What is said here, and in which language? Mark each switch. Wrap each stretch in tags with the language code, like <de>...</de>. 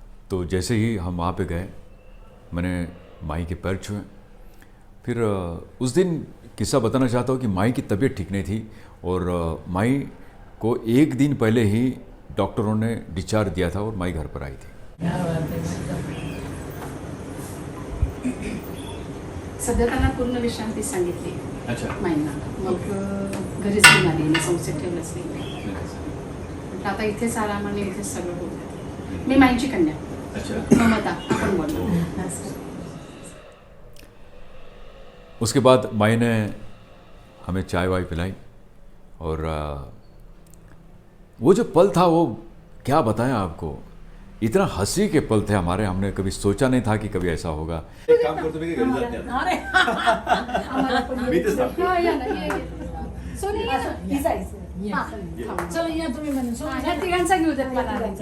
<hi>तो जैसे ही हम वहाँ पे गए, मैंने माई के पैर छुए। फिर उस दिन किस्सा बताना चाहता हूँ कि माई की तबीयत ठीक नहीं थी और माई को एक दिन पहले ही डॉक्टरों ने डिस्चार्ज दिया था और माई घर पर आई थी।</hi> <mr>सध्या त्यांना पूर्ण विश्रांती सांगितली</mr> <hi>अच्छा</hi> <mr>माईंना, मग घरीच घेऊन आली, मी संस्थेत ठेवलंच नाही. म्हटलं आता इथेच आरामाने इथेच सगळं होतं. मी माईंची कन्या</mr> <hi>अच्छा</hi> <mr>ममता, आपण बोललो.</mr> <hi>उसके बाद माई ने हमें चाय वाय पिलाई और वो जो पल था वो क्या बताएं आपको, इतना हंसी के पल थे हमारे। हमने कभी सोचा नहीं था कि कभी ऐसा होगा।</hi> <mr>एक काम करतो मी, घरी जाते आता. अरे आम्हाला पण मी तेच सांगतो. हा, या ना, ये. सोनी या ना. ही जायचं. हा, थांब. चला या तुम्ही म्हणे हा, ह्या तिघांचा घेऊ देत मला.</mr>